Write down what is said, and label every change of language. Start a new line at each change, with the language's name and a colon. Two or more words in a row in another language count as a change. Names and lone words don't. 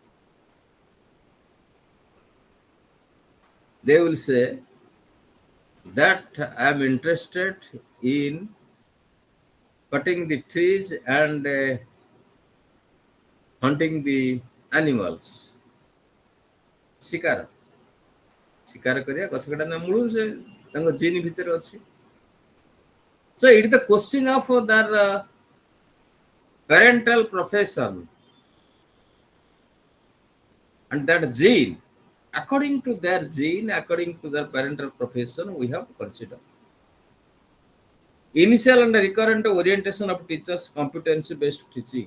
English: They will say that I am interested in cutting the trees and hunting the animals.
Odia: ଶିକାର ଶିକାର କରିବା ଗଛ କଟା ନା ମୂଳରୁ ସେ ତାଙ୍କ ଜିନ୍ ଭିତରେ ଅଛି.
English: So it is the question of their parental profession and that gene. According to their gene, according to their parental profession, we have to consider. Initial and recurrent orientation of teachers' competency-based teaching.